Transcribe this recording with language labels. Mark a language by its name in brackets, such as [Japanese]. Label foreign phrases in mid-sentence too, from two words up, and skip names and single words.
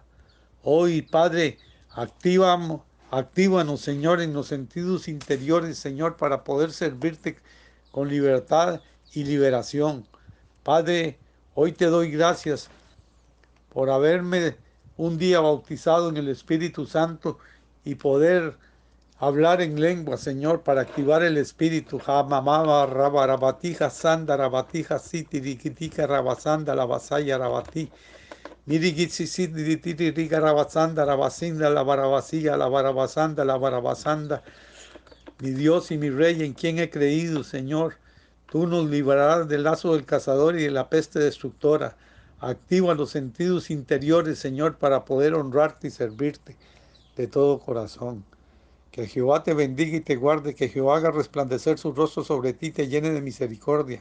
[Spanish] Hoy, Padre, actívanos, Señor, en los sentidos interiores, Señor, para poder servirte con libertad y liberación. Padre, hoy te doy gracias por haberme un día bautizado en el Espíritu Santo y poder hablar en lengua, Señor, para activar el Espíritu. Jamamama rabarabatija sanda rabatija siti rikitika rabasanda la basaya rabati. Mirigitzisit diritiri riga rabasanda rabasinda la barabasilla la barabasanda la barabasanda. Mi Dios y mi Rey, en quien he creído, Señor. Tú nos librarás del lazo del cazador y de la peste destructora. Activa los sentidos interiores, Señor, para poder honrarte y servirte de todo corazón. Que Jehová te bendiga y te guarde, que Jehová haga resplandecer su rostro sobre ti y te llene de misericordia.